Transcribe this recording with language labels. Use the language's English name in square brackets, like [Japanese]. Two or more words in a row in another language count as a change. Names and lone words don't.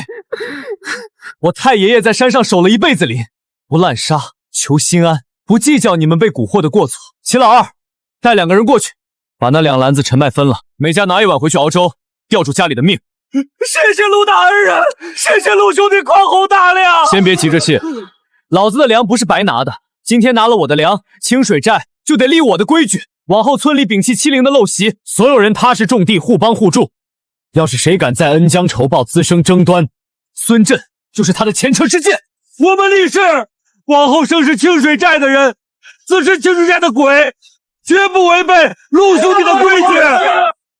[Chinese] 我太爺爺在山上守了一輩子林，不濫殺，求心安，不計較你們被蠱惑的過錯。齊老二，帶2個人過去，把那2籃子陳麥分了，每家拿1碗回去熬粥，吊住家裡的命。謝謝陸大恩人，謝謝陸兄弟寬宏大量。先別急着謝，老子的糧不是白拿的。今天拿了我的糧，清水寨就得立我的規矩，往後村裡摒棄欺凌的陋習，所有人踏實種地，互幫互助。要是誰敢再恩將仇報，滋生爭端，孫震就是他的前車之鑑。我們立誓，往後生是清水寨的人，自是清水寨的鬼，絕不違背陸兄弟的規矩。